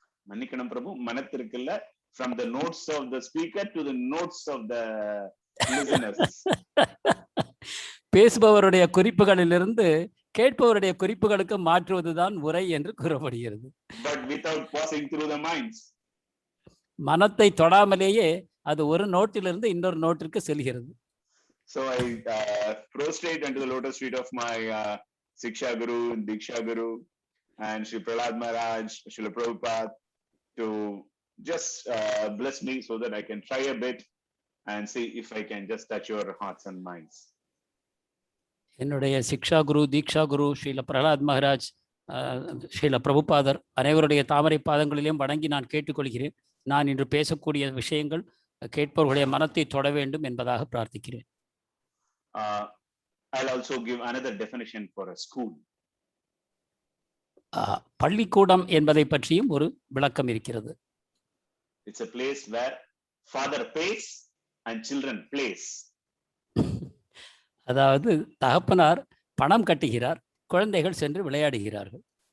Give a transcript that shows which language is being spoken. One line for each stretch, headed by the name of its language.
Tamil: மன்னிக்கணும் பிரபு, மனத்திற்கு இல்ல,
English: from the notes of the speaker to the notes of the listeners.
Tamil: பேசுபவருடைய குறிப்புகளிலிருந்து கேட்பவருடைய குறிப்புகளுக்கு மாற்றுவதுதான் உரை என்று கூறப்படுகிறது.
English: But without passing through the minds.
Tamil: மனத்தை தொடாமலேயே அது ஒரு நோட்டிலிருந்து இன்னொரு நோட்டிற்கு செல்கிறது.
English: So I prostrate unto the lotus feet of my Siksha Guru, Diksha Guru, and Sri Prahlad Maharaj, Srila Prabhupada, to just bless me so that I can try a bit and see if I can just touch your hearts and minds.
Tamil: என்னுடைய சிக்ஷா குரு, தீக்ஷா குரு, ஸ்ரீல பிரகலாத் மகாராஜ், ஸ்ரீல பிரபுபாதர் அனைவருடைய தாமரை பாதங்களிலும் வணங்கி நான் கேட்டுக்கொள்கிறேன். நான் இன்று பேசக்கூடிய விஷயங்கள் கேட்பவர்களுடைய மனத்தை தொட வேண்டும் என்பதாக பிரார்த்திக்கிறேன்.
English: I'll also give another definition for a school.
Tamil: பள்ளிக்கூடம் என்பதை பற்றியும் ஒரு விளக்கம் இருக்கிறது.
English: It's a place where father pays and children plays.
Tamil: அதாவது தகப்பனார் பணம் கட்டுகிறார், குழந்தைகள் சென்று விளையாடுகிறார்கள்.